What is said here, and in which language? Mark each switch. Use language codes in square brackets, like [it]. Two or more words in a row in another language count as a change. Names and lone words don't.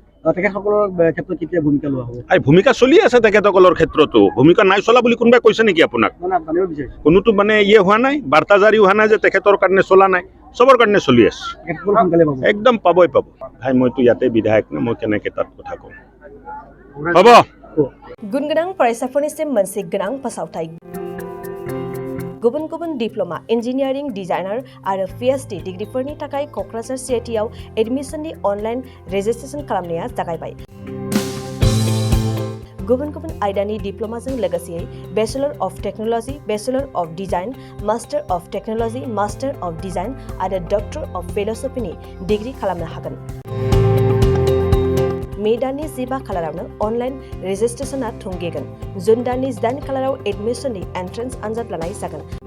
[as] ভূমিকা চলি আছে তেখেতসকলৰ ক্ষেত্ৰতো ভূমিকা নাই চলা বুলি কোনোবাই কৈছে নেকি আপোনাক কোনোটো মানে হোৱা নাই বাৰ্তা জাৰি হোৱা নাই যে তেখেতৰ কাৰণে চলা নাই চবৰ কাৰণে চলি আছে একদম পাবই পাব ভাই মইতো ইয়াতে বিধায়ক না মই কেনেকৈ তাত কথা কওঁ হ'ব [brx] गुनगोनां फरायसाफोरनिसिम मोनसे गोनां फोसावथाय गुबुन गुबुन [en] diploma engineering designer [brx] आरो [en] PhD degree [brx] थाखाय क'क्राझार CITआव [en] admission online registration [brx] खालामनाया जागायबाय गुबुन गुबुन आयदानि डिप्लोमाजों लोगोसे [en] Bachelor of Technology Bachelor of Design Master of Technology Master of Design [brx] आरो [en] Doctor of Philosophy degree [brx] खालामनो हागोन मे दाननि 15 खालारावनो [en] online registration [brx] थुंगेगोन जुन दाननि 8 खालाराव एडमिशननि एन्ट्रेन्स आनजाद लानाय जागोन